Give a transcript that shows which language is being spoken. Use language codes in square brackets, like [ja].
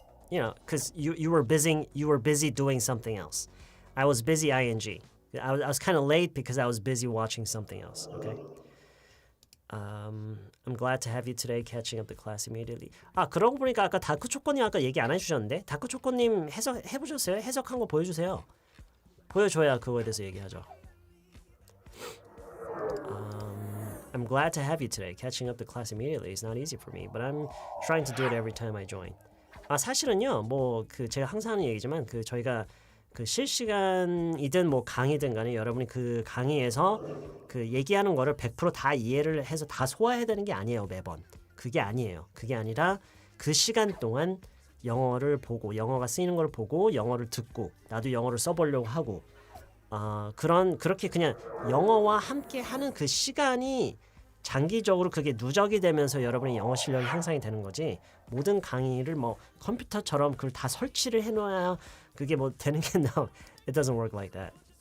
[en] Because you were busy doing something else. I was busy ing. I was kind of late because I was busy watching something else. Okay. I'm glad to have you today. Catching up the class immediately. [ko] 그러고 보니까 아까 다크초코님 아까 얘기 안 해주셨는데 다크초코님 해보셨어요? 해석한 거 보여주세요. 보여줘야 그거에 대해서 얘기하죠. [en] I'm glad to have you today. Catching up the class immediately is not easy for me, but I'm trying to do it every time I join. [ko] 사실은요, 제가 항상 하는 얘기지만 저희가 실시간이든 강의든 간에 여러분이 그 강의에서 얘기하는 거를 100% 다 이해를 해서 다 소화해야 되는 게 아니에요, 매번. 그게 아니에요. 그게 아니라 그 시간 동안 영어를 보고 영어가 쓰이는 걸 보고 영어를 듣고 나도 영어를 써보려고 하고 그렇게 그냥 영어와 함께 하는 그 시간이 장기적으로 그게 누적이 되면서 여러분의 영어 실력이 향상이 되는 거지 모든 강의를 컴퓨터처럼 그걸 다 설치를 해놔야 그게 되는 게 [en] no, it doesn't work like that.